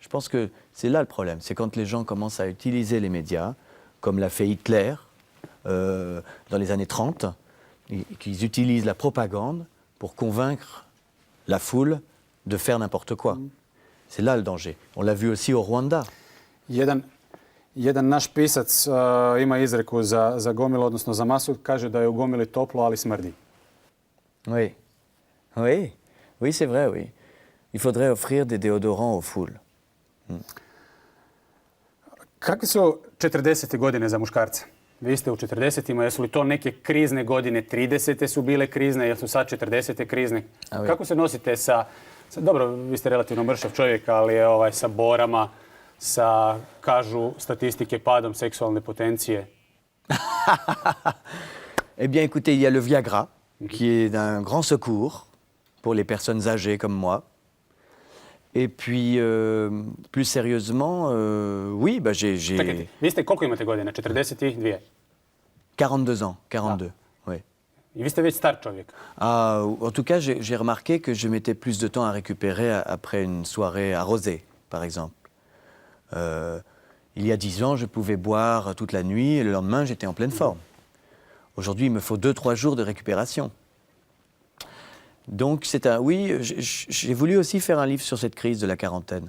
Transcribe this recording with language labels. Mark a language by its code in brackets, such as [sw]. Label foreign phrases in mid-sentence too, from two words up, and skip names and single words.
[fr] Je pense que c'est là le problème, c'est quand les gens commencent à utiliser les médias, comme l'a fait Hitler dans les années 30, et qu'ils utilisent la propagande pour convaincre la foule de faire n'importe quoi. C'est là le danger. On l'a vu aussi au Rwanda. [hr] Jedan naš pisac ima izreku za gomilu, odnosno za masu, kaže da je u gomili toplo, ali smrdi. [fr] Oui, oui, oui, c'est vrai, oui. Il faudrait offrir des déodorants aux foules. [hr] Kakve su 40. godine za muškarce? Vi ste u 40-ima, jesu li to neke krizne godine? 30. su bile krizne, jesu sad 40. krizne? [fr] A, oui. [hr] Kako se nosite dobro, vi ste relativno mršav čovjek, ali sa borama, sa, kažu statistike, padom seksualne potencije? [fr] Eh bien, écoutez, il y a le Viagra, qui est d'un grand secours pour les personnes âgées comme moi. Et puis, plus sérieusement, oui, bah j'ai [hr] Čekajte, vi ste koliko imate godina? 42? [fr] 42 ans, 42, oui. [hr] I vi ste već star čovjek. [fr] Ah, en tout cas, j'ai remarqué que je mettais plus de temps à récupérer après une soirée arrosée, par exemple. Il y a 10 ans, je pouvais boire toute la nuit et le lendemain, j'étais en pleine forme. Aujourd'hui, il me faut 2-3 jours de récupération. Donc, oui, j'ai voulu aussi faire un livre sur cette crise de la quarantaine.